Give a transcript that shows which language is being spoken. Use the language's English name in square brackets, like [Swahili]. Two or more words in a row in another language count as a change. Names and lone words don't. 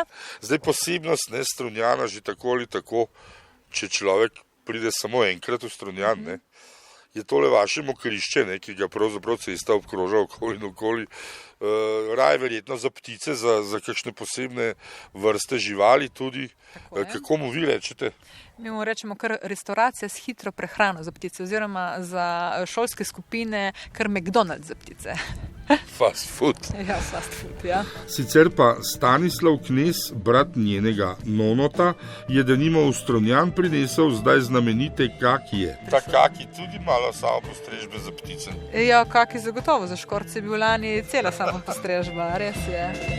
[Slovenian] Zdaj posebnost Strunjana že tako ali tako, če človek pride samo enkrat v Strunjan, je tole vaše mokrišče, ki ga pravzaprav cesta obkroža okoli in okoli. Raje verjetno za ptice, za kakšne posebne vrste živali tudi. Kako mu vi rečete? Mi mu rečemo kar restauracija s hitro prehrano za ptice oziroma za šolske skupine kar McDonald's za ptice. [English] Fast food. [Slovenian] Ja, [English] fast food, [Slovenian] ja. Sicer pa Stanislav Knez, brat njenega nonota, je denimo v Strunjan prinesel zdaj znamenite kakije. Ta kaki tudi malo samopostrežbe za ptice. Ja, kaki zagotovo, za škorce je bil lani cela samopostrežba, res je.